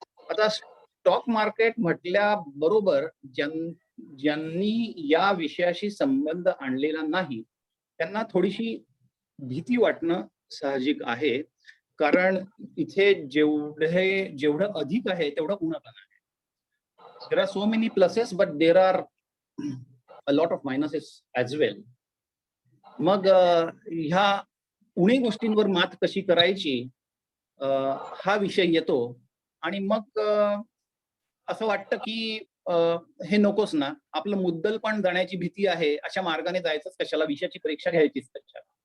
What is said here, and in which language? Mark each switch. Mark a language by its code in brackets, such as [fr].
[mr] आता stock market म्हटल्याबरोबर ज्यांनी या विषयाशी संबंध आणलेला नाही त्यांना थोडीशी भीती वाटणं साहजिक आहे. कारण इथे जेवढं अधिक आहे तेवढं उणं आहे. [en] There are so many pluses, but there are a lot of minuses as well. [mr] मग ह्या उणे गोष्टींवर मात कशी करायची हा विषय येतो आणि मग असं वाटतं की हे नकोच ना, आपलं मुद्दल पण जाण्याची भीती आहे, अशा मार्गाने जायचंच कशाला, विषयाची परीक्षा घ्यायचीच कशाला.